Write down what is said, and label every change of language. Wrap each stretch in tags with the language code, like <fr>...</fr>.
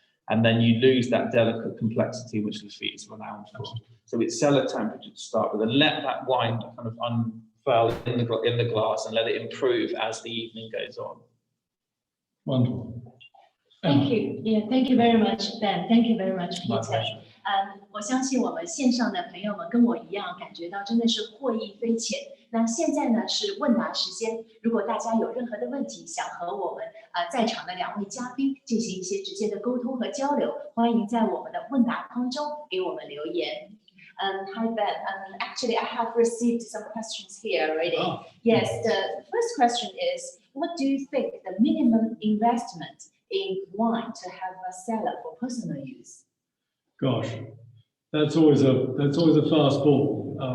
<en>And then you lose that delicate complexity which Lafite is renowned for. So it's cellar temperature to start with, and let that wine kind of unfurl in the glass and let it improve as the evening goes on. Wonderful. Thank you. Yeah, thank you very much, Ben. Thank you very much, Peter.</en> <zh>我相信我们线上的朋友们跟我一样，感觉到真的是获益匪浅。那现在呢是问答时间，如果大家有任何的问题，想和我们在场的2位嘉宾进行一些直接的沟通和交流，欢迎在我们的问答框中给我们留言。</zh> <en>Hi Ben, actually I have received some questions here already. Oh. Yes, the first question is, what do you think the minimum investment in wine to have a cellar for personal use? Gosh, that's always a fastball.</en>